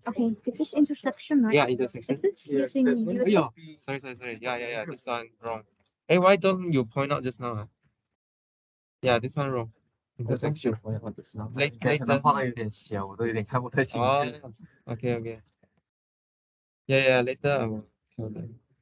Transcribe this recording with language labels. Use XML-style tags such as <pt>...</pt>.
<en>Okay, this is intersection, right? Yeah, intersection. Is this using Oh, sorry. Yeah. This one wrong. Hey, why don't you point out just now? Yeah, this one wrong. Intersection.</en> <zh>可能画的有点小，我都有点看不太清楚。</zh> <en>OK. Yeah, later I will tell them.</en>